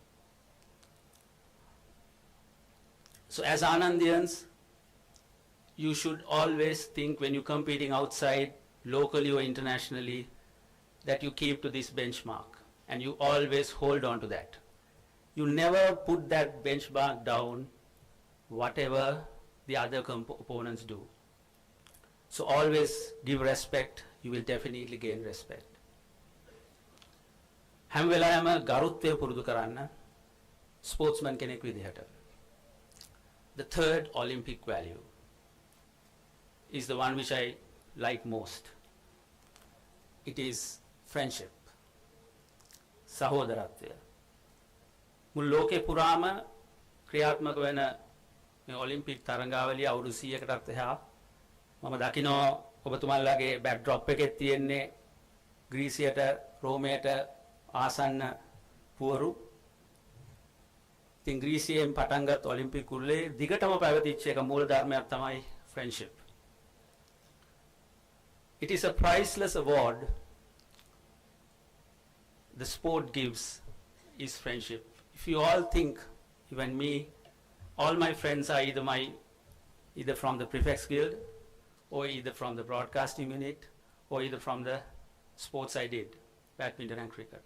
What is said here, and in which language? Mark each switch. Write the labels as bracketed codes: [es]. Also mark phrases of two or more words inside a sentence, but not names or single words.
[en] So as Anandians, you should always think when you're competing outside, locally or internationally, that you keep to this benchmark and you always hold on to that. You never put that benchmark down whatever the other opponents do. So always give respect, you will definitely gain respect. [si] හැම වෙලාවෙම ගරුත්වය පුරුදු කරන්න ස්පෝර්ට්ස්මන් කෙනෙක් විදිහට. [en] The third Olympic value is the one which I like most. It is friendship. [si] සහෝදරත්වය. මුළු ලෝකේ පුරාම ක්‍රියාත්මක වෙන මේ ඔලිම්පික් තරඟාවලිය අවුරුදු 100කටත් එහා මම දකිනවා ඔබතුමාලගේ බෑක්ඩ්‍රොප් එකේ තියෙන්නේ ග්‍රීසියට රෝමයට ආසන්න පුවරු. ඉතින් ග්‍රීසියෙන් පටන් ගත් ඔලිම්පික් උළෙලේ දිගටම පැවතිච්ච එක මූල ධර්මයක් තමයි friendship. [en] It is a priceless award the sport gives is friendship. If you all think, even me, all my friends are either from the Prefects Guild, or either from the broadcasting unit, or either from the sports I did, badminton and cricket.